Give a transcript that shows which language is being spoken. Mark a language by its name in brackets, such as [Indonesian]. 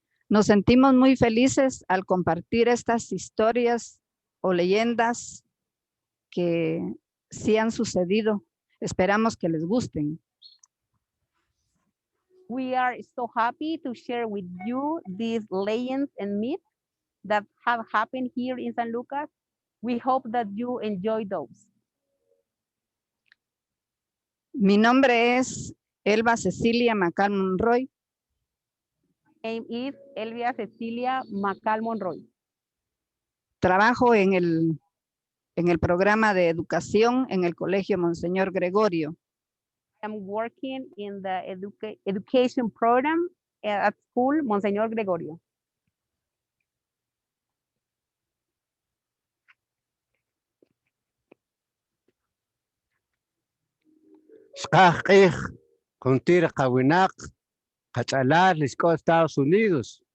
[Spanish] Nos sentimos muy felices al compartir estas historias o leyendas que sí han sucedido. Esperamos que les gusten. [English] We are so happy to share with you these legends and myths that have happened here in San Lucas. We hope that you enjoy those. [Spanish] Mi nombre es Elba Cecilia Macal Monroy. [English] My name is Elvia Cecilia Macal Monroy. [Spanish] Trabajo en el programa de educación en el Colegio Monseñor Gregorio. [English] I'm working in the education program at school Monseñor Gregorio. Xkajqij Juntir Kawinak Kachalar Lisco Estados Unidos.